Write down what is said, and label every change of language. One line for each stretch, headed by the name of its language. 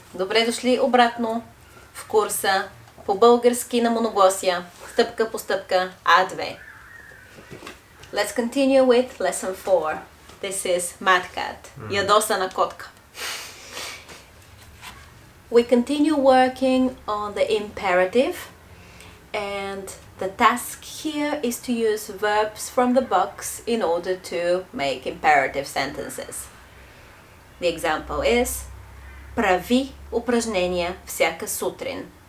Bulgarian: Добре дошли обратно в курса по български на Моноглосия, стъпка по стъпка А2.
English: Let's continue with lesson 4. This is Mad Cat,
Bulgarian: ядосана котка.
English: We continue working on the imperative, and the task here is to use verbs from the box in order to make imperative sentences. The example is:
Bulgarian: прави упражнения всяка сутрин.